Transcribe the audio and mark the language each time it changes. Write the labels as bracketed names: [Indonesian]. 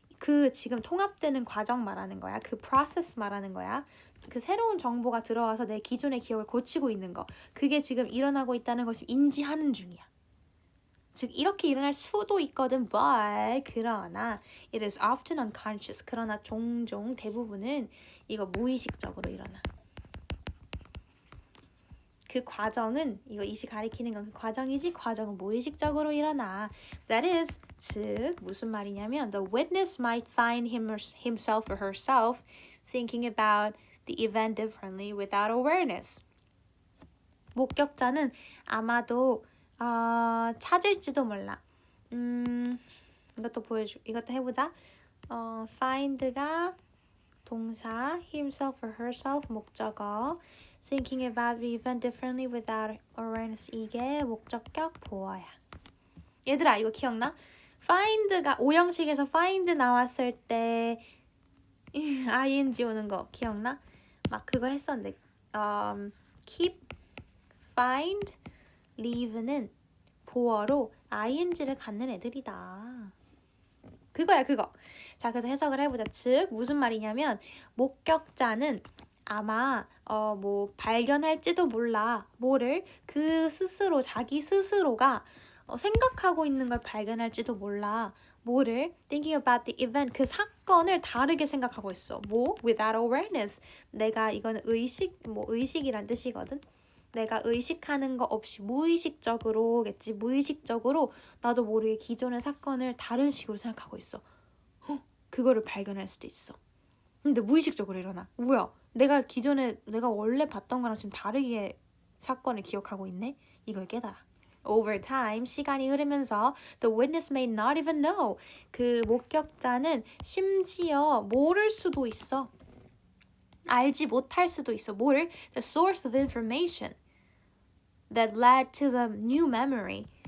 [Korean] 그 지금 통합되는 과정 말하는 거야. 그 프로세스 말하는 거야. 그 새로운 정보가 들어와서 내 기존의 기억을 고치고 있는 거. 그게 지금 일어나고 있다는 것을 인지하는 중이야. 즉 이렇게 일어날 수도 있거든. [English] But [Korean] 그러나 [English] it is often unconscious. [Korean] 그러나 종종 대부분은 이거 무의식적으로 일어나. 그 과정은 이거 이시 가리키는 건 그 과정이지 과정은 무의식적으로 일어나. [English] That is [Korean] 즉 무슨 말이냐면 [English] the witness might find himself or herself thinking about the event differently without awareness. [Korean] 목격자는 아마도 찾을지도 몰라. 이것도 해보자. [English] find가 동사, himself or herself 목적어, thinking about the event differently without awareness [Korean] 이게 목적격 보어야. 얘들아 이거 기억나? find가 오형식에서 find 나왔을 때 ing 오는 거 기억나? 막 그거 했었는데 keep, find, leave는 보어로 ing를 갖는 애들이다. 그거야 그거. 자 그래서 해석을 해보자. 즉 무슨 말이냐면 목격자는 아마 발견할지도 몰라. 뭐를 그 스스로 자기 스스로가 생각하고 있는 걸 발견할지도 몰라. 뭐를 [English] thinking about the event [Korean] 그 사건을 다르게 생각하고 있어. [English] 뭐 without awareness. [Korean] 내가 이거는 의식이란 뜻이거든. 내가 의식하는 거 없이 무의식적으로겠지. 무의식적으로 나도 모르게 기존의 사건을 다른 식으로 생각하고 있어. 그거를 발견할 수도 있어. 근데 무의식적으로 일어나. 뭐야? 내가 원래 봤던 거랑 지금 다르게 사건을 기억하고 있네? 이걸 깨달아. [English] Over time, [Korean] 시간이 흐르면서 [English] the witness may not even know. [Korean] 그 목격자는 심지어 모를 수도 있어. 알지 못할 수도 있어. 뭐를? [English] The source of information that led to the new memory.